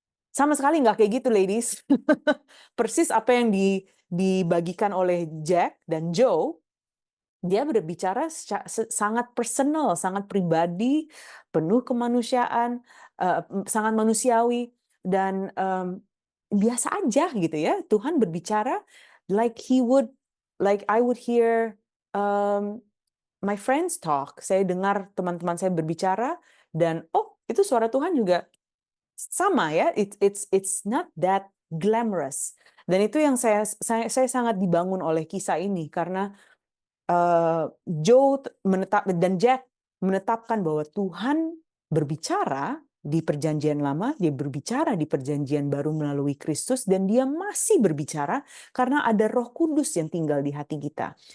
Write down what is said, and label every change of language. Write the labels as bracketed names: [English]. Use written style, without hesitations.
[Indonesian] Sama sekali nggak kayak gitu, ladies. Persis apa yang dibagikan oleh Jack dan Joe, dia berbicara sangat personal, sangat pribadi, penuh kemanusiaan, sangat manusiawi, dan biasa aja gitu ya. Tuhan berbicara [English] like I would hear my friends talk. [Indonesian] Saya dengar teman-teman saya berbicara, dan itu suara Tuhan juga sama ya. [English] It's not that glamorous. [Indonesian] Dan itu yang saya sangat dibangun oleh kisah ini, karena Joe dan Jack menetapkan bahwa Tuhan berbicara di perjanjian lama, dia berbicara di perjanjian baru melalui Kristus, dan dia masih berbicara karena ada Roh Kudus yang tinggal di hati kita.